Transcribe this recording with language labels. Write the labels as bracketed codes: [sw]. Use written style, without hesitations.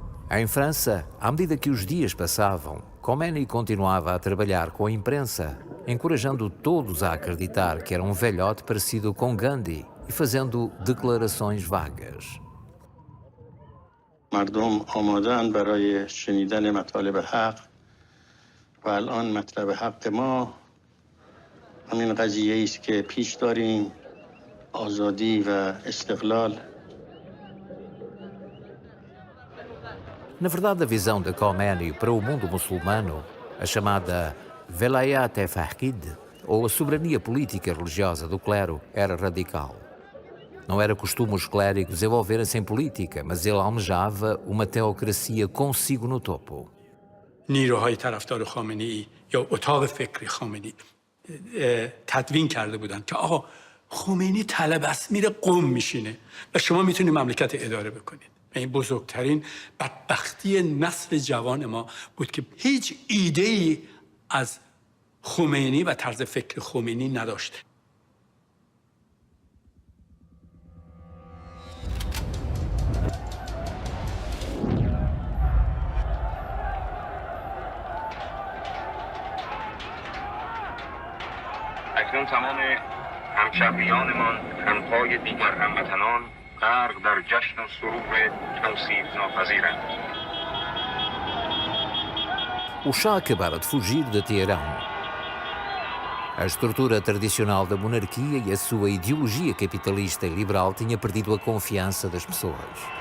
[pt] Em França, à medida que os dias passavam, Khomeini continuava a trabalhar com a imprensa, encorajando todos a acreditar que era um velhote parecido com Gandhi e fazendo declarações vagas. [fa] مردم آماده‌اند برای شنیدن مطالب حق و الان مطلب حق ما همین قضیه است که پیش داریم، آزادی و استقلال. [pt] Na verdade, a visão de Khomeini para o mundo muçulmano, a chamada Velayat e Faqid, ou a soberania política e religiosa do clero, era radical. Não era costume os clérigos envolverem-se em política, mas ele almejava uma teocracia consigo no topo. [fa] نیروهای طرفدار خامنه‌ای یا اتاق فکری خامنه‌ای تدوین کرده بودن که آقا خمینی طلب است میره قم میشینه و شما میتونید مملکت اداره بکنید. این بزرگترین بدبختی نسل جوان ما بود که هیچ ایده‌ای از خمینی و طرز فکر خمینی نداشته. اکنون تمام همشهریانمان همپای دیگر هموطنان غرق در جشن و سرور توصیف ناپذیرند. [pt] O Shah acabara de fugir de Teherão. A estrutura tradicional da monarquia e a sua ideologia capitalista e liberal tinha perdido a confiança das pessoas.